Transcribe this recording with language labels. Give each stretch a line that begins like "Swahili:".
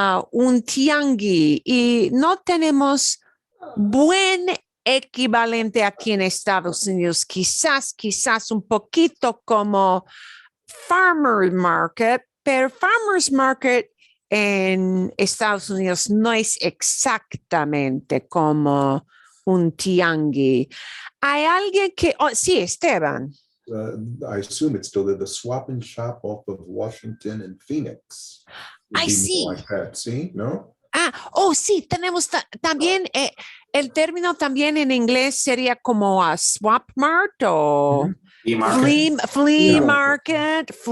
Spanish: Un tianguis y no tenemos buen equivalente aquí en Estados Unidos, quizás un poquito como farmers market, pero farmers market en Estados Unidos no es exactamente como un tianguis. Hay alguien que, sí, Esteban.
English: I assume it's still the swap and shop off of Washington and Phoenix.
Spanish: Ay, sí.
English: Like that.
Spanish: ¿Sí? ¿No? Sí, tenemos también el término también en inglés sería como swap mart o flea market.